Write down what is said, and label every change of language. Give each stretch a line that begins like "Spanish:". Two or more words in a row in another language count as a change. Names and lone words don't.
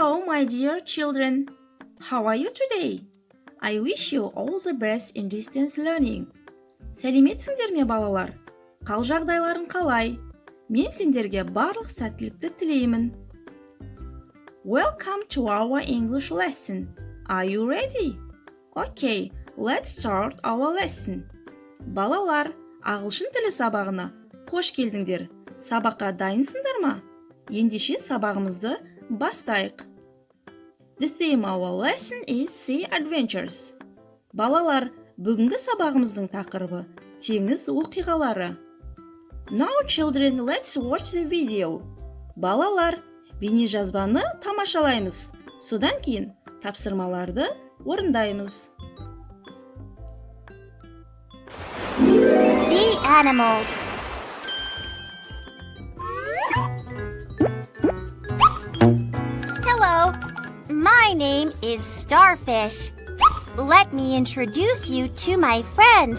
English: my dear children. How are you today? I wish you all the best in distance learning.
Kazakh: Сәлеметсіңдер ме, балалар? Қал жағдайларың қалай? Мен сендерге барлық сәттілікті тілеймін.
English: Welcome to our English lesson. Are you ready? Okay, let's start our lesson.
Kazakh: Балалар, ағылшын тілі сабағына қош келдіңдер. Сабаққа дайынсыңдар ма? Ендеше сабағымызды бастайық.
English: The theme of our lesson is sea adventures.
Kazakh: Балалар, бүгінгі сабағымыздың тақырыбы теңіз оқиғалары.
English: Now children, let's watch the video.
Kazakh: Балалар, бейнежазбаны тамашалаймыз. Содан кейін тапсырмаларды орындаймыз.
English: Sea animals. Hello, my name is Starfish. Let me introduce you to my friends.